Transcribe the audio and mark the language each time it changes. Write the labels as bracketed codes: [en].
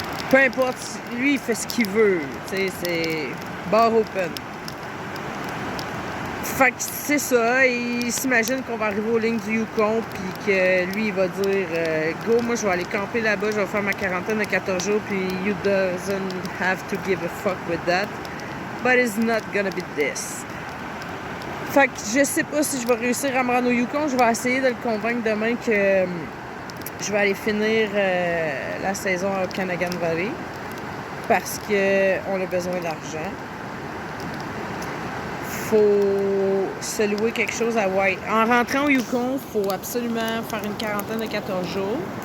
[fr] Peu importe, lui, il fait ce qu'il veut. Tu sais, c'est bar open. Fait que c'est ça, il s'imagine qu'on va arriver aux lignes du Yukon puis que lui il va dire go, moi je vais aller camper là-bas, je vais faire ma quarantaine de 14 jours puis [en] you doesn't have to give a fuck with that. But it's not gonna be this. [fr] Fait que je sais pas si je vais réussir à me rendre au Yukon, je vais essayer de le convaincre demain que je vais aller finir la saison à Okanagan Valley parce qu'on a besoin d'argent. Faut se louer quelque chose à White. En rentrant au Yukon, il faut absolument faire une quarantaine de 14 jours.